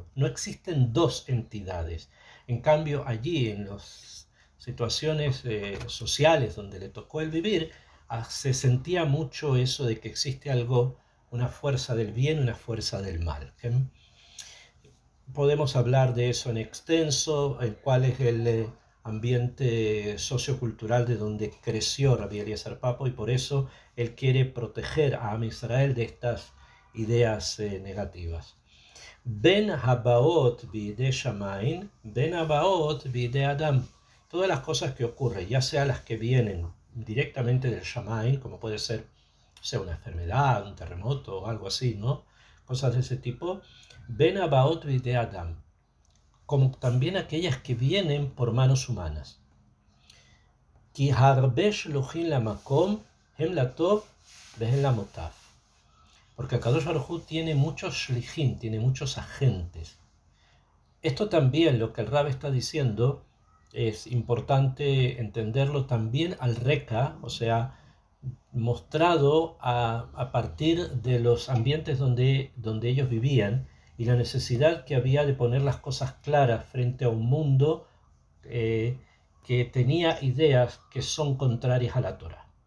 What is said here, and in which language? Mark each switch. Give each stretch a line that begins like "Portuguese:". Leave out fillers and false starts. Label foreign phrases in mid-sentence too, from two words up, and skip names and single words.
Spanish: No existen dos entidades. En cambio, allí en las situaciones sociales donde le tocó el vivir, se sentía mucho eso de que existe algo, una fuerza del bien y una fuerza del mal. Podemos hablar de eso en extenso, el cual es el ambiente sociocultural de donde creció Rabbi Eliezer Papo, y por eso él quiere proteger a Am Israel de estas ideas negativas.
Hebrew: בין הבאות בידי שמים, בין הבאות בידי אדם.
Spanish: Todas las cosas que ocurren, ya sea las que vienen directamente del shamain, como puede ser, sea una enfermedad, un terremoto o algo así, ¿no? Cosas de ese tipo.
Hebrew: בין הבאות בידי אדם,
Spanish: como también aquellas que vienen por manos humanas.
Hebrew: כי הרבה שלוחים למקום הם לטוב והם למוטב.
Spanish: Porque Kadosh Baruj Hu tiene muchos shlichim, tiene muchos agentes. Esto también, lo que el Rab está diciendo, es importante entenderlo también al Reka, o sea, mostrado a partir de los ambientes donde ellos vivían y la necesidad que había de poner las cosas claras frente a un mundo que tenía ideas que son contrarias a la Torah.